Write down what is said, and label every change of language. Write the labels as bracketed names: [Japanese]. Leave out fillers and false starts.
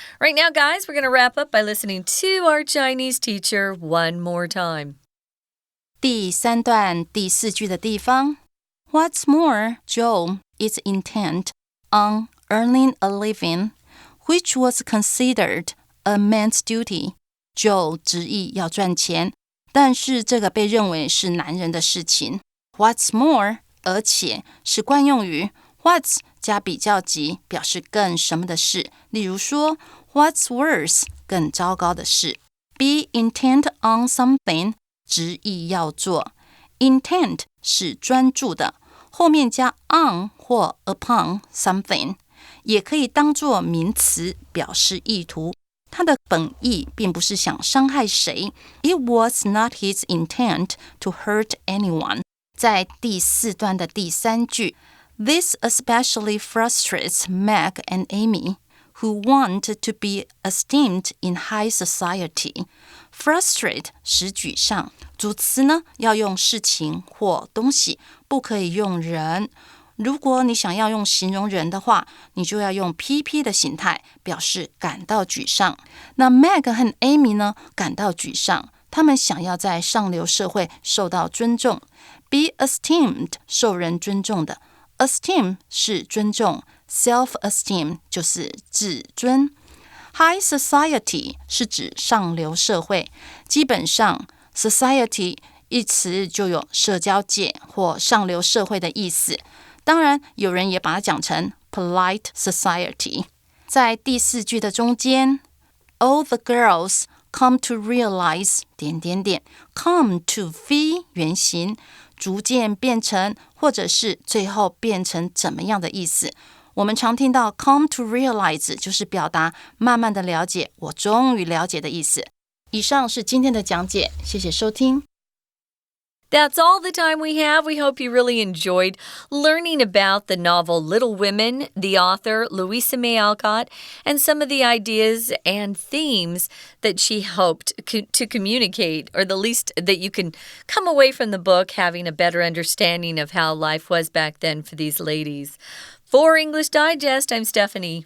[English] Right now, guys, we're going to wrap up by listening to our Chinese teacher one more time. [Chinese] 第3段第4句的地方 [English] What's more, Joe is intent on earning a living,which was considered a man's duty. [Chinese] Joe 执意要赚钱，但是这个被认为是男人的事情。 [English] What's more, [Chinese] 而且是惯用语 What's 加比较级，表示更什么的事。例如说 [English] What's worse, [Chinese] 更糟糕的事。 [English] Be intent on something, [Chinese] 执意要做。 Intent 是专注的，后面加 on 或 upon something。也可以当作名词表示意图，它的本意并不是想伤害谁。 [English] It was not his intent to hurt anyone. [Chinese] 在第4段的第3句 [English] This especially frustrates Meg and Amy, who want to be esteemed in high society. [Chinese] Frustrate 使沮丧，主词呢要用事情或东西，不可以用人。如果你想要用形容人的话，你就要用 PP 的形态，表示感到沮丧。那 Meg 和 Amy 呢，感到沮丧，他们想要在上流社会受到尊重。 Be esteemed 受人尊重的 Esteem 是尊重 Self-esteem 就是自尊。 High society 是指上流社会，基本上 society 一词就有社交界或上流社会的意思。当然，有人也把它讲成 [English] polite society。 [Chinese] 在第4句的中间 [English] All the girls come to realize... [Chinese] come to V 原形，逐渐变成或者是最后变成怎么样的意思。我们常听到 [English] come to realize [Chinese] 就是表达慢慢的了解，我终于了解的意思。以上是今天的讲解，谢谢收听。 [English] That's all the time we have. We hope you really enjoyed learning about the novel Little Women, the author Louisa May Alcott, and some of the ideas and themes that she hoped to communicate, or the least that you can come away from the book having a better understanding of how life was back then for these ladies. For English Digest, I'm Stephanie.